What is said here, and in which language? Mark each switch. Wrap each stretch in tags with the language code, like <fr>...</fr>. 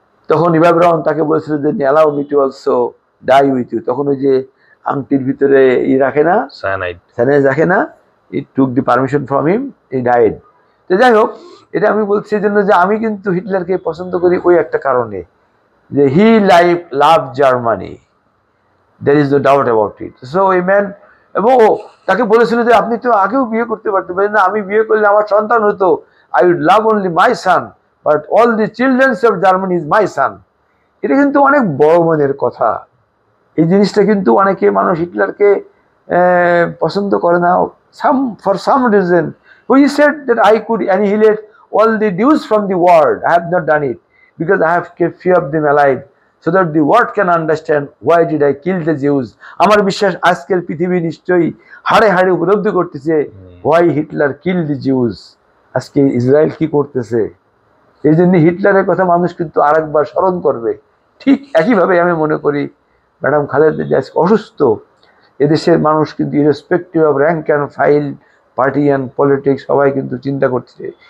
<bn>তখন ইভা ব্রাউন তাকে বলছিল যে</bn> <en>allow me to also die with you।</en> <bn>তখন ওই যে আংটির ভিতরে রাখে না, সায়ানাইড রাখে না,</bn> <en>it took the permission from him, he died।</en> <bn>তো যাই হোক, এটা আমি বলছি এই জন্য যে আমি কিন্তু হিটলারকে পছন্দ করি ওই একটা কারণে যে</bn> <en>he loved Germany. There is no doubt about it. So a man</en> <bn>এবং ও তাকে বলেছিল যে আপনি তো আগেও বিয়ে করতে পারতেন, বলেন না আমি বিয়ে করলে আমার সন্তান হতো,</bn> <en>I would love only my son</en> <bn>but all the children's of Germany is my সান। এটা কিন্তু অনেক বড় মনের কথা। এই জিনিসটা কিন্তু অনেকে মানুষ হিটলারকে পছন্দ করে না,</bn> <en>For some reason who said that I could annihilate all the Jews from the world. I have not done it because I have kept few of them alive so that the world can understand why did I kill the Jews.</en> <bn>আমার বিশ্বাস আজকের পৃথিবী নিশ্চয়ই হাড়ে হাড়ে উপলব্ধি করতেছে</bn> <en>why Hitler killed the Jews.</en> <bn>আজকে ইসরায়েল কি করতেছে, এই জন্য হিটলারের কথা মানুষ কিন্তু আরেকবার স্মরণ করবে। ঠিক একইভাবে আমি মনে করি ম্যাডাম খালেদা জিয়া অসুস্থ, এদেশের মানুষ কিন্তু</bn> <en>irrespective of rank and file, party and politics</en> <bn>সবাই কিন্তু চিন্তা করছে।</bn>